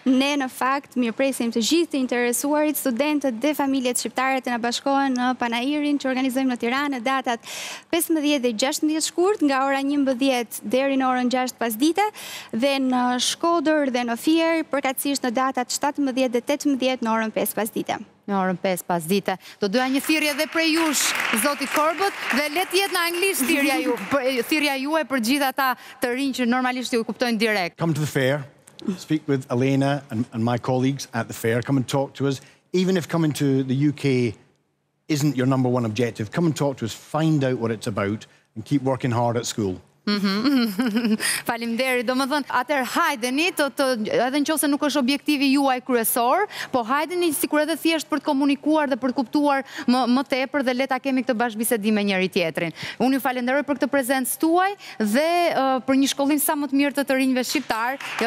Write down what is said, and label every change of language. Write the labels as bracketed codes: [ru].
[sq] Ne në fakt mirëpresim të gjithë të interesuarit, studentët dhe familjet shqiptare të na bashkohen në Panairin që organizojmë në Tiranë në datat 15 dhe 16 shkurt nga ora 11 deri në orën 6 pasdite dhe në Shkodër dhe në Fier përkatësisht në datat 17 dhe 18 në orën 5 pasdite. Në orën 5 pasdite. Do doja një thirrje dhe prej jush, zoti Korbët, dhe le të jetë në anglisht thirrja juaj për gjithë ata të rinj që normalisht ju kuptojnë direkt. [en] Come to the fair, speak with Elena and my colleagues at the fair, come and talk to us. Even if coming to the UK isn't your number one objective, come and talk to us, find out what it's about and keep working hard at school. [sq] Faleminderit, domethënë, atëherë hajdeni edhe nëse nuk është objektivi juaj kryesor, po hajdeni sikur edhe thjesht për të komunikuar dhe për të kuptuar më tepër dhe le ta kemi këtë bashkëbisedim me njëri tjetrin. Unë ju falenderoj për këtë prezencë tuaj dhe për një shkollim sa më të mirë të rinjve shqiptar.